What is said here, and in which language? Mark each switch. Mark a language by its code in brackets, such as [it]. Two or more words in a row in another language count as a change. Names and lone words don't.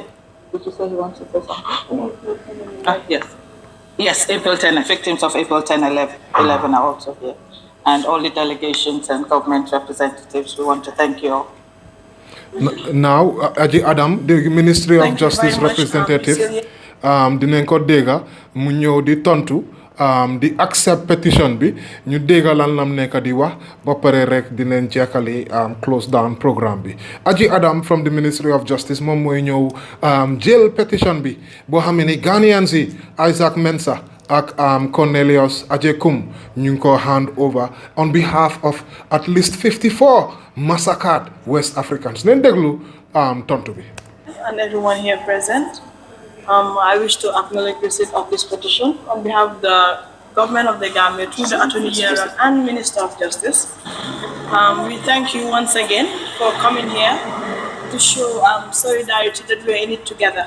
[en] Did you say you want to say something? Yes. Yes, April 10, victims of April 10, 11 are also here. and all the delegations and government representatives. We want to thank you all. Now, Aji Adam, the Ministry of Justice representative, [wo] dinañ ko dégga mu ñëw di tontu di [en] accept petition [wo] bi ñu dégga lan lam nekk di wax ba pare rek dinañ jekkali [en] close down programme [wo] bi. Aji Adam [en] from the Ministry of Justice [wo] moom mooy ñëw jël petition bi boo xam ne Ghanaians yi Isaac Mensah ak Cornelius Ajekum ñu ngi ko [en] hand over on behalf of at least 54 massacred West Africans. [wo] Nañ déglu tontu bi. [en] And everyone here present, I wish to acknowledge receipt of this petition on behalf of the government of the Gambia through the Attorney General and Minister of Justice. We thank you once again for coming here to show solidarity that we are in it together.